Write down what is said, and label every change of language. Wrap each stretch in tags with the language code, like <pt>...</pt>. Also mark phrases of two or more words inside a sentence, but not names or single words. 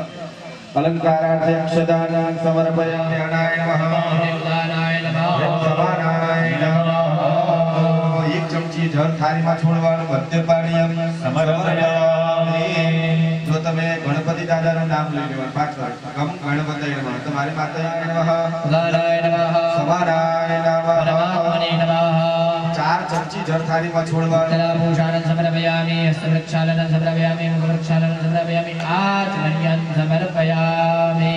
<sa>अलंकारार्थे अक्षदानां समर्पयामि ज्ञानाय नमः देवदानाय नमः समानाय नमः।</sa> <gu>એક ચમચી જલ थाळीમાં છોડવાનું</gu> <sa>મદ્યપાણીયમ સમર્પયામિ।</sa> <gu>જો તમે ગણપતિ દાદાનું નામ લઈ લેવાનું પાછળ</gu> <sa>ગમ ગણપતય નમઃ</sa> <gu>તમારી માતાજી નમઃ</gu> <sa>ઉદારાય નમઃ સમાનાય નમઃ પરમાત્મને નમઃ।</sa> <gu>ચાર ચમચી જળ થાળીમાં છોડવાનું</gu> <sa>તલાભૂષાણં સમર્પયામિ હસ્તવૃક્ષાલनं સમર્પયામિ મુખવૃક્ષાલनं સમર્પયામિ આચમન્યં સમર્પયામિ।</sa>